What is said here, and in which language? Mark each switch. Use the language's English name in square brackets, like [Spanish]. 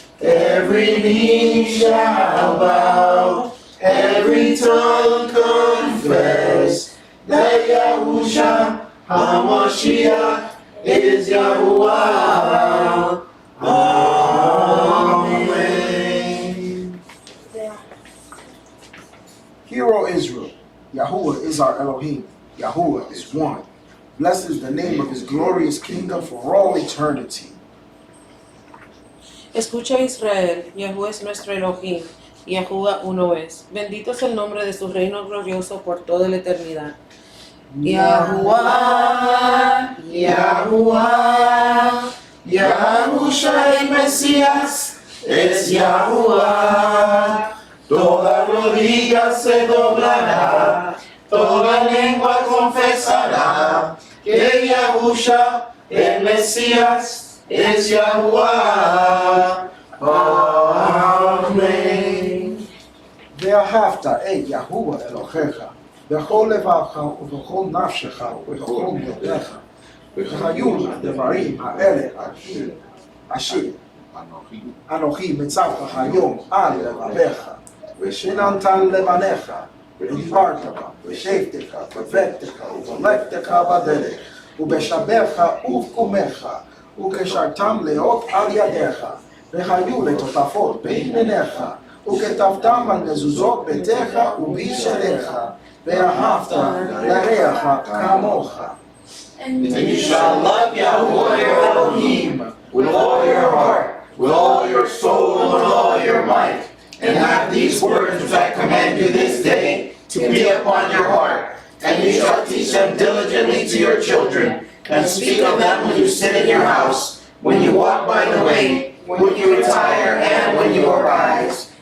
[English] Every knee shall bow, every tongue confess that Yahusha HaMashiach is Yahuwah. Amen. Hear, O Israel, Yahuwah is our Elohim. Yahuwah is one. Blessed is the name of his glorious kingdom for all eternity. [Spanish] Escucha Israel, Yahuwah es nuestro Elohim, Yahuwah uno es. Bendito es el nombre de su reino glorioso por toda la eternidad. Yahuwah, Yahuwah, Yahusha el Mesías es Yahuwah. Toda rodilla se doblará, toda lengua confesará que Yahusha el Mesías es Yahuwah. Amén. [Hebrew] ואהבת את יהוה אלוהיך בכל לבבך ובכל נפשך ובכל מאודיך והיו הדברים האלה אשר אנוכי מצווך היום על לבביך ושיננת לבניך ודיברת בה ושבתך ובטך ובלכתך בדרך ובשבך ובקומך וקשרתם להיות על ידיך והיו לטוטפות בין עיניך וכתבתם על מזוזות ביתך ובשעריך ואהבת לרעך כמוך. [English] And you shall love Yahuwah your Elohim with all your heart, with all your soul, and with all your might. And have these words which I command you this day to be upon your heart. And you shall teach them diligently to your children, and speak of them when you sit in your house, when you walk by the way, when you retire, and when you arise.